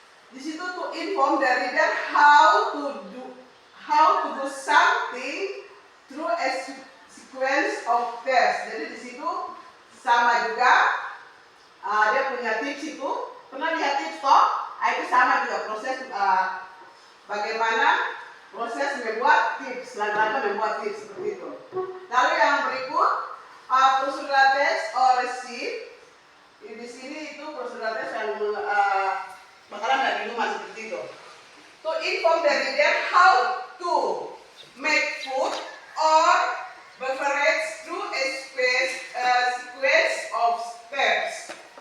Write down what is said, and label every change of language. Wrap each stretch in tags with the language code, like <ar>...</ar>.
<id>Di situ</id> <en>to inform the reader how to do something through a sequence of steps.</en> <id>Jadi di situ sama juga dia punya tips itu. Pernah lihat tips toh? Itu sama juga proses bagaimana proses membuat tips, langkah membuat tips seperti itu. Lalu yang berikut procedural text or receipt. Di sini itu procedural text yang makanan dan minuman seperti itu.</id> <en>To inform the reader how to make food or beverage through a sequence of steps.</en>